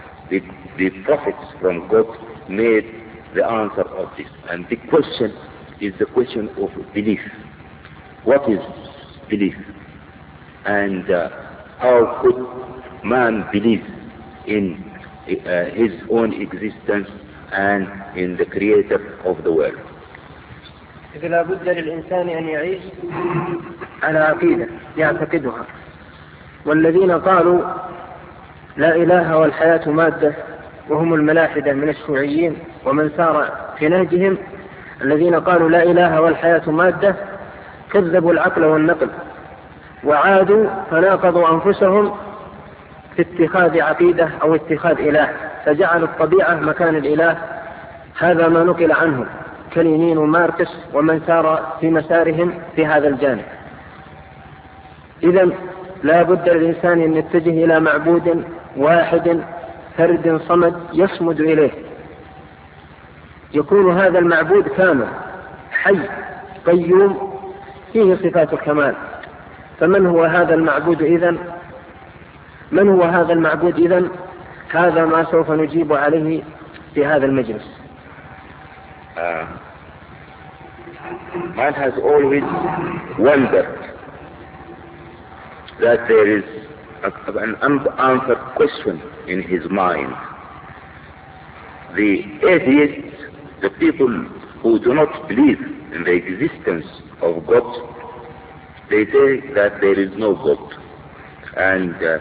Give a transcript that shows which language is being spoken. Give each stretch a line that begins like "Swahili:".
English: The prophets from God made the answer of this, and the question is the question of belief. What is belief, and how could man believe in his own existence and in the creator of the world?
Arabic: إذا لابد للإنسان أن يعيش على عقيدة يعتقدها، والذين قالوا لا إله والحياة مادة وهم الملاحدة من الشيوعيين ومن سار في نهجهم، الذين قالوا لا إله والحياة مادة كذبوا العقل والنقل وعادوا فناقضوا أنفسهم في اتخاذ عقيدة أو اتخاذ إله، فجعلوا الطبيعة مكان الإله. هذا ما نقل عنهم كلينين وماركس ومن سار في مسارهم في هذا الجانب. إذا لا بد للإنسان أن يتجه إلى معبود واحد فرد صمد يصمد إليه، يكون هذا المعبود كامل حي قيوم فيه صفات الكمال. فمن هو هذا المعبود إذن؟ هذا ما سوف نجيب عليه في هذا المجلس.
English: Man has always wondered that there is an unanswered question in his mind. The atheists, the people who do not believe in the existence of God, they say that there is no God. And